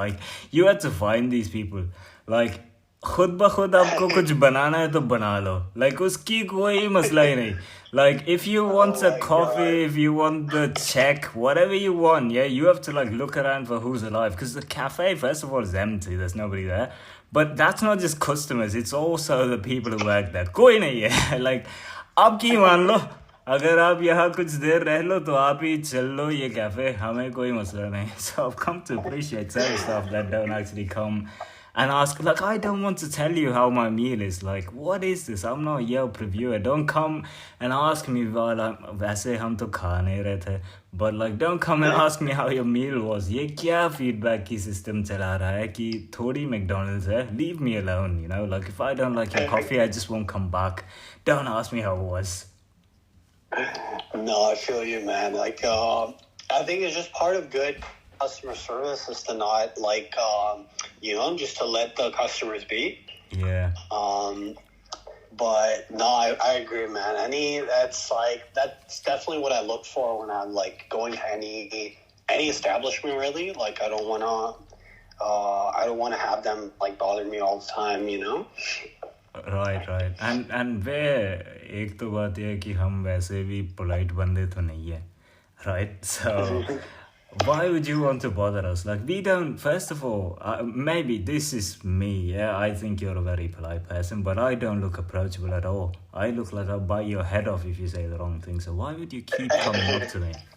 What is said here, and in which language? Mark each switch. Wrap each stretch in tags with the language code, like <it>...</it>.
<en>Like you had to find these people, like खुद ब खुद आपको कुछ बनाना है तो बना लो, like उसकी कोई मसला ही नहीं. Like if you want a coffee, if you want the check, whatever you want, yeah, you have to like look around for who's alive, because the cafe first of all is empty, there's nobody there. But that's not just customers, it's also the people who work there.</en> <hi>कोई नहीं है. Like आप की मान लो, अगर आप यहाँ कुछ देर रह लो तो आप ही चल लो ये cafe, हमें कोई मसला नहीं.</hi> <en>So I've come to appreciate service staff that don't actually come and ask, like, I don't want to tell you how my meal is. Like, what is this? I'm not a Yelp reviewer. Don't come and ask me while वैसे हम तो खा नहीं रहे थे. But like, don't come and ask me how your meal was.</en> <hi>ये क्या feedback की system चला रहा है कि थोड़ी McDonald's है?</hi> <en>Leave me alone, you know? Like, if I don't like your coffee, I just won't come back. Don't ask me how it was. No, I feel you, man. Like, I think it's just part of good customer service is to not just to let the customers be. Yeah. But no, I agree, man. That's definitely what I look for when I'm like going to any establishment, really. Like I don't wanna have them like bother me all the time, you know. Right.</en> <hi>And where एक तो बात ये है कि हम वैसे भी polite बंदे तो नहीं है, right?</hi> <en>So why would you want to bother us? Like, we don't, first of all, maybe this is me, yeah, I think you're a very polite person, but I don't look approachable at all. I look like I'll bite your head off if you say the wrong thing, so why would you keep coming up to me?</en>